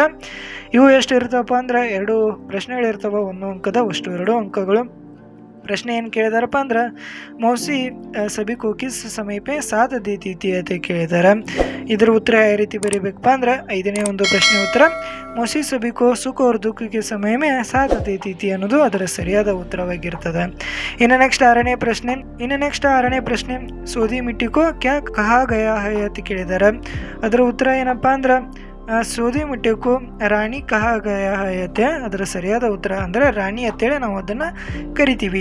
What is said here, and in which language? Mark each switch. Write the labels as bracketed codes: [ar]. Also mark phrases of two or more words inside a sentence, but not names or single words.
[kn] ಇವು ಎಷ್ಟು ಇರ್ತಾವಪ್ಪ ಅಂದ್ರೆ 2 ಪ್ರಶ್ನೆಗಳಿರ್ತಾವ. 1 ಅಂಕದ ಅಷ್ಟು 2 ಅಂಕಗಳು. ಪ್ರಶ್ನೆ ಏನು ಕೇಳಿದಾರಪ್ಪ ಅಂದ್ರೆ [hi] मौसी सभी को किस समय पे साथ देती थी [kn] ಅಂತ ಕೇಳಿದ್ದಾರೆ. ಇದರ ಉತ್ತರ ಯಾವ ರೀತಿ ಬರೀಬೇಕಪ್ಪ ಅಂದ್ರೆ 5ನೇ ಒಂದು ಪ್ರಶ್ನೆ ಉತ್ತರ [hi] मौसी सभी को सुख और दुख के समय में साथ देती थी [kn] ಅನ್ನೋದು ಅದರ ಸರಿಯಾದ ಉತ್ತರವಾಗಿರ್ತದೆ. ಇನ್ನು ನೆಕ್ಸ್ಟ್ ಆರನೇ ಪ್ರಶ್ನೆ [hi] सोदी मिट्टी को क्या कहा गया है [kn] ಅಂತ ಕೇಳಿದ್ದಾರೆ. ಅದರ ಉತ್ತರ ಏನಪ್ಪ ಅಂದ್ರೆ ಸೋದಿ ಮಿಟ್ಟಿಗೂ ರಾಣಿ [hi] कहा गया [kn] ಹೈತೆ. ಅದರ ಸರಿಯಾದ ಉತ್ತರ ಅಂದರೆ ರಾಣಿ ಅಂತೇಳಿ ನಾವು ಅದನ್ನು ಕರಿತೀವಿ.